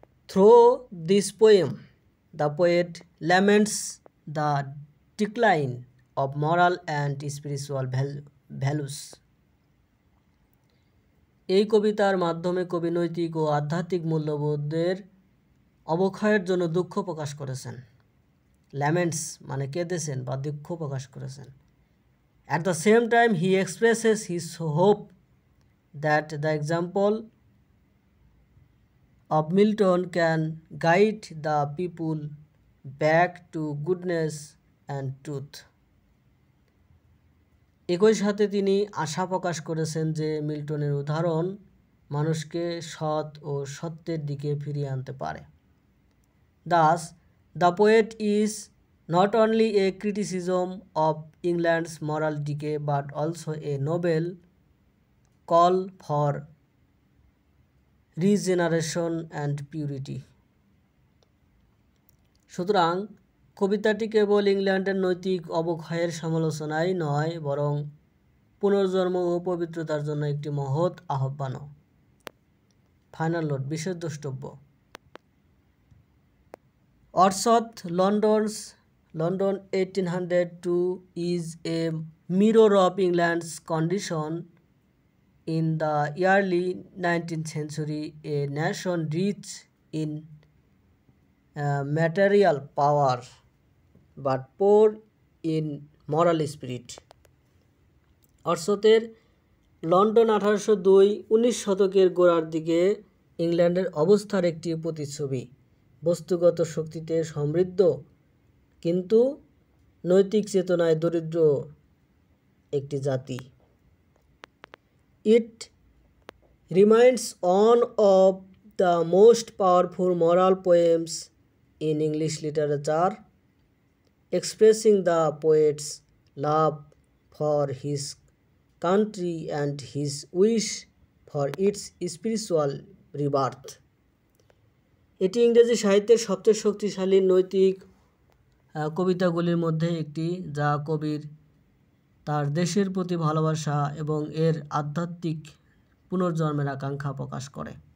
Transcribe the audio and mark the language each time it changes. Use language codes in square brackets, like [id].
[en] Through this poem, the poet laments the decline of moral and spiritual values. [bn] এই কবিতার মাধ্যমে কবি নৈতিক ও আধ্যাত্মিক মূল্যবোধের অবক্ষয়ের জন্য দুঃখ প্রকাশ করেছেন। ল্যামেন্টস মানে কেঁদেছেন বা দুঃখ প্রকাশ করেছেন। [en] At the same time, he expresses his hope that the example of Milton can guide the people back to goodness and truth. [bn] একই সাথে তিনি আশা প্রকাশ করেছেন যে মিল্টনের উদাহরণ মানুষকে সৎ ও সত্যের দিকে ফিরিয়ে আনতে পারে। [en] Thus, the poet is not only a criticism of England's moral decay but also a noble call for regeneration and purity. [bn] সুতরাং কবিতাটি কেবল ইংল্যান্ডের নৈতিক অবক্ষয়ের সমালোচনাই নয়, বরং পুনর্জন্ম ও পবিত্রতার জন্য একটি মহৎ আহ্বানও। [en] final note, [bn] বিশেষ দ্রষ্টব্য। [en] Wordsworth London 1802 is a mirror of England's condition in the early 19th century, a nation rich in material power but poor in moral spirit. [bn] অর্থের লন্ডন 1802 19 শতকের গোড়ার দিকে ইংল্যান্ডের অবস্থার একটি প্রতিচ্ছবি, বস্তুগত শক্তিতে সমৃদ্ধ কিন্তু নৈতিক চেতনায় দরিদ্র একটি জাতি। [en] It remains one of the most powerful moral poems in English literature, expressing the poet's love for his country and his wish for its spiritual rebirth. [bn] এটি ইংরেজি সাহিত্যের সবচেয়ে শক্তিশালী নৈতিক কবিতাগুলির মধ্যে একটি, যা কবির তার দেশের প্রতি ভালোবাসা এবং এর আধ্যাত্মিক পুনর্জন্মের আকাঙ্ক্ষা প্রকাশ করে।